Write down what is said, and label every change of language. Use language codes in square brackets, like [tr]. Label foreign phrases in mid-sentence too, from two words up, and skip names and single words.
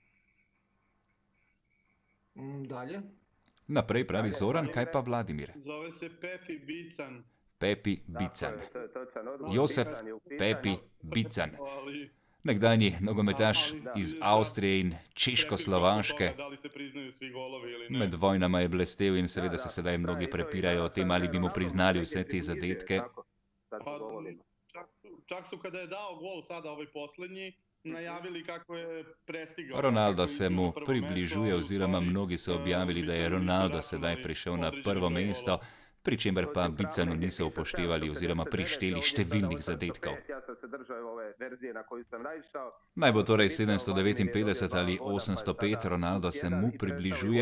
[hr] Dalje. [sl] Naprej pravi Zoran, kaj pa Vladimir? [hr] Zove se Pepi Bican. Pepi Bican. Josef Pepi Bican. Ali... [sl] Nekdanji nogometaš iz Avstrije in Češko-Slovaške. [hr] Da li se priznaju svi golovi ili ne? [sl] Med vojnama je blestel in seveda se sedaj mnogi prepirajo o tem, ali bi mu priznali vse te zadetke. [hr] Pa, čak su kada je dao gol sada ovaj posljednji, najavili kako je prestigao. [sl] Ronaldo se mu približuje oziroma mnogi so objavili, da je Ronaldo sedaj prišel na prvo mesto, pri čemer pa Bicanu niso upoštevali oziroma prišteli številnih zadetkov. Naj bo torej 759 ali 805, Ronaldo se mu približuje.